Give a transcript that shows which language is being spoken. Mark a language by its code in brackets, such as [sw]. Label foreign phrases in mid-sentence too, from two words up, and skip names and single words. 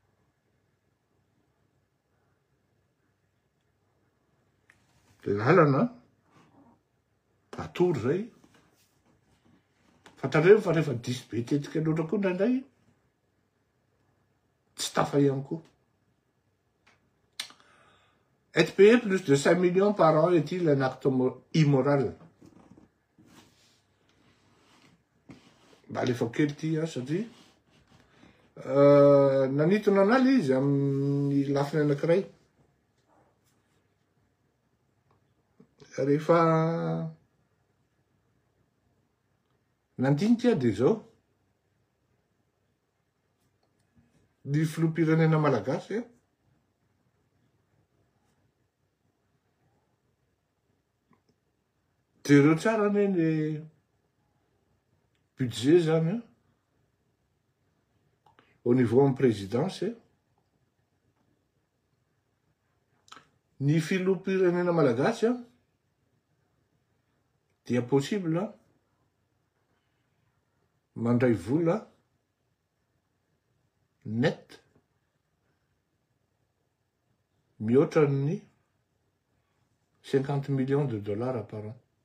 [mg] Lalana atory zay. Fantareo fa rehefa diso be tetika loatra koa indraindray, tsy tafa ihany koa. [fr] Être payé plus de 5 millions par an est-il un acte immoral? [mg] Alefa kely ty satria nanitona an'aly izy amin'ny lafiny anankiray. Rehefa nandinika dia zao ny filoham-pirenena malagasy jereo tsara ny budget zany [fr] au niveau en présidence. [mg] Ny filoham-pirenena malagasy dia possible mandray vola net mihoatra ny 50 [fr] millions de dollars par an.